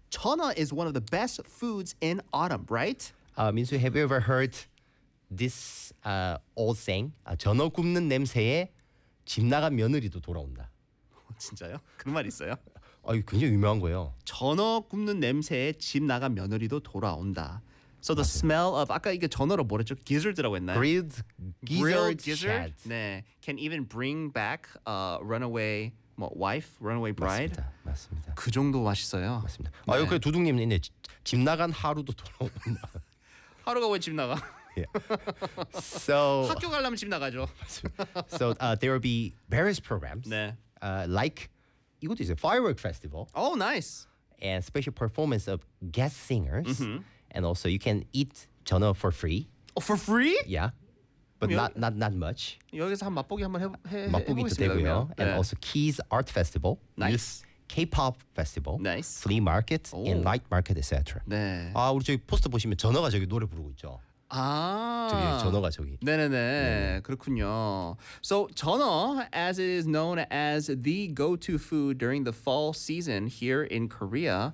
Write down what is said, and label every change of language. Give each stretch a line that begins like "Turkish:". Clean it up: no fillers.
English: 전어 is one of the best foods in autumn, right? Minsu, have you ever heard this old saying?
Korean: 전어 굽는 냄새에 집 나간 며느리도 돌아온다. 진짜요? 그런 말 있어요? 아, 이거 굉장히 유명한 거예요. 전어 굽는 냄새에 집 나간 며느리도 돌아온다.
English: So the
Korean: 맞아요.
English: smell of
Korean: 아까 이게 전어로 뭐랬죠? Gizzard라고 했나요?
English: Grilled gizzard. 네, can even bring back a runaway. wife, runaway bride.
Korean: 맞습니다. 맞습니다. 그 정도 맛있어요. 맞습니다. 네. 아, 여기 두둥님 이제 집 나간 하루도 돌아온다. 하루가 왜 집 나가?
English: Yeah. So
Korean: 학교 가려면 집 나가죠.
English: So there will be various programs.
Korean: 네.
English: Like
Korean: 이것도 이제
English: firework festival. Oh, nice. And special performance of guest singers. Mm-hmm. And also you can eat 전어 for free. Oh, for free? Yeah. But not much.
Korean: 여기서 한 맛보기 한번 해보겠습니다. 맛보기도 되고요.
English: And 네. also Keys Art Festival. Nice. K-pop Festival. Nice. Flea Market. Oh. And Night Market, etc.
Korean: 네. 아, 우리 저기 포스터 보시면 전어가 저기 노래 부르고 있죠. 아. 저기 전어가 저기. 네네네. 네. 그렇군요.
English: So 전어, as it is known as the go-to food during the fall season here in Korea.